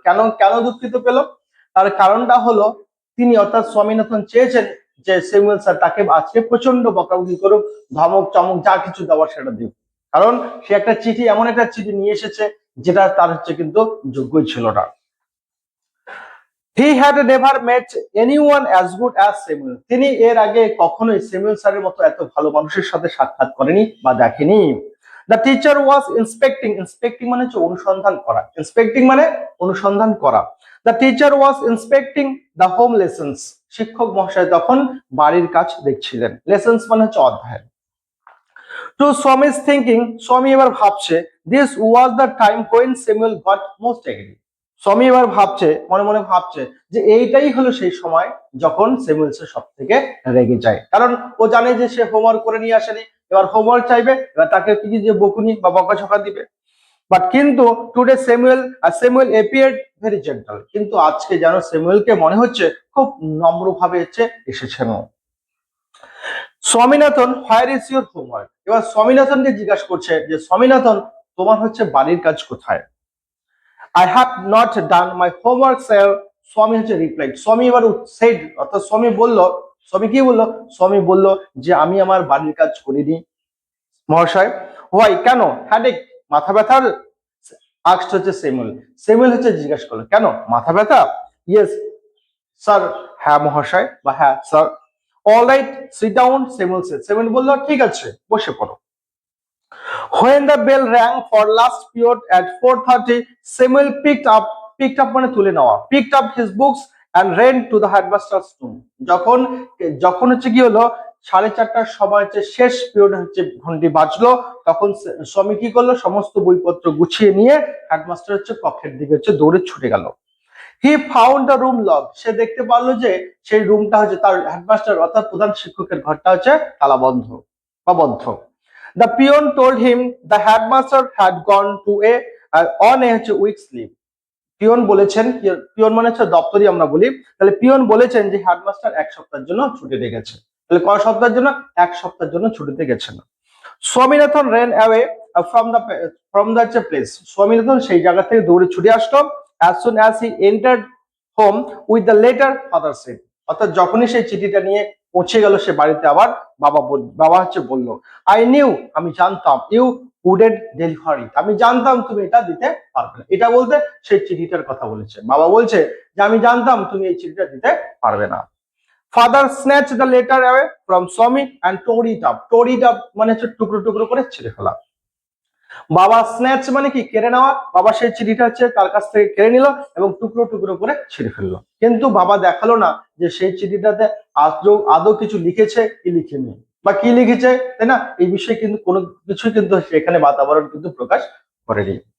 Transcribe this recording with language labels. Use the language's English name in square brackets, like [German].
[Bangla] কেন কেন দুঃখিত পেল? তার কারণটা হলো তিনি অর্থাৎ স্বামীনাথন চেয়েছেন যে স্যামুয়েল স্যার তাকে আজকে প্রচন্ড বকাবকি করুক, ধমক চমক যা কিছু দেওয়ার সেটা দিক, কারণ সে একটা চিঠি, এমন একটা চিঠি নিয়ে এসেছে যেটা তার কিন্তু যোগ্যই ছিল না। [English] He had never met anyone as good as Samuel. [Bangla] তিনি এর আগে কখনোই স্যামুয়েল স্যারের মতো এত ভালো মানুষের সাথে সাক্ষাৎ করেনি বা দেখেনি। [English] The teacher was inspecting. [Bangla] Inspecting মানে হচ্ছে অনুসন্ধান করা। Inspecting মানে অনুসন্ধান করা। [English] The teacher was inspecting the home lessons. [Bangla] শিক্ষক মহাশয় তখন বাড়ির কাজ দেখছিলেন। Lessons মানে হচ্ছে অধ্যায়। [English] To Swami's thinking, [Bangla] স্বামী এবার ভাবছে, [English] this was the time when Samuel got most angry. [Bangla] স্বামী এবার ভাবছে, মনে মনে ভাবছে যে এইটাই হলো সেই সময় যখন স্যামুয়েল সব থেকে রেগে যায়, কারণ ও জানে যে সে হোমওয়ার্ক করে নিয়ে আসেনি, এবার হোমওয়ার্ক চাইবে, এবার তাকে কি যে বকুনি বা বকাঝকা দিবে। বাট কিন্তু [English] today Samuel appeared very gentle, [Bangla] কিন্তু আজকে যেন স্যামুয়েলকে মনে হচ্ছে খুব নম্রভাবে এসেছেন। Swaminathan, [English] Where is your homework? [Bangla] এবার স্বামীনাথনকে জিজ্ঞাসা করছে যে স্বামীনাথন, তোমার বাড়ির কাজ কোথায়? [English] I have not done my homework, sir. [Bangla] স্বামী রিপ্লাইড, স্বামী এবার সেড, অর্থাৎ স্বামী বলল, স্বামী কি বললো? স্বামী বলল যে আমি আমার বাড়ির কাজ করিনি মহাশয়। হোয়াই, কেন? হেডেক, মাথা ব্যথার? আক্সড স্যামুয়েল, স্যামুয়েল জিজ্ঞাসা করলো কেন, মাথা ব্যথা? [English] yes sir, [Bangla] হ্যাঁ মহাশয় বা হ্যাঁ sir. [English] all right, sit down, Samuel said, [Bangla] Samuel বলল ঠিক আছে বসে পড়ো। [English] When the bell rang for last period at 4:30, Samuel picked up [Bangla] মানে তুলে নেওয়া, [English] picked up his books and ran to the headmaster's room. [Bangla] যখন যখন কি হলো, 4:30টার সময় শেষ পিরিয়ড ঘন্টি বাজলো, তখন স্বামী কি করলো, সমস্ত বইপত্র গুছিয়ে নিয়ে হেডমাস্টার কক্ষের দিকে দৌড়ে ছুটে গেল। [English] he found the room lock, [Bangla] সে দেখতে পারলো যে সেই রুমটা তার হেডমাস্টার অর্থাৎ প্রধান শিক্ষকের ঘরটা তালা বন্ধ বা বদ্ধ। [English] The peon told him the headmaster had gone to on a week's leave. [Bangla] Peon বলেছেন, পিয়ন মানে দপ্তরি আমরা বলি, তাহলে পিয়ন বলেছেন যে হেডমাস্টার এক সপ্তাহের জন্য ছুটিতে গেছে। তাহলে কয় সপ্তাহের জন্য? এক সপ্তাহের জন্য ছুটিতে গেছেন। [English] Swaminathan ran away from the place. [Bangla] Swaminathan সেই জায়গা থেকে দৌড়ে ছুটে আসলো। [English] As soon as he entered home with the letter, father said. [Bangla] অর্থাৎ যখনই সেই চিঠিটা নিয়ে পৌঁছে গেল সে বাড়িতে, আবার বাবা বলল, [English] I knew, [Bangla] আমি জানতাম, [English] you wouldn't deliver it. [Bangla] আমি জানতাম তুমি এটা দিতে পারবে না। এটা বলতে সেই চিঠিটার কথা বলেছে। বাবা বলছে যে আমি জানতাম তুমি এই চিঠিটা দিতে পারবে না। [English] Father snatched the letter away from Swami and tore it up. Tore it up [Bangla] মানে টুকরো টুকরো করে ছিঁড়ে ফেলা। বাবা স্ন্যাচ মানে কি, কেড়ে নেওয়া। বাবা সেই চিঠিটা তার কাছ থেকে কেড়ে নিল এবং টুকরো টুকরো করে ছিঁড়ে ফেললো। কিন্তু বাবা দেখালো না যে সেই চিঠিটাতে আদৌ কিছু লিখেছে কি লিখেনি বা কি লিখেছে, তাই না, এই বিষয়ে কিন্তু কোনো কিছু কিন্তু সেখানে বাতাবরণ কিন্তু প্রকাশ করেনি।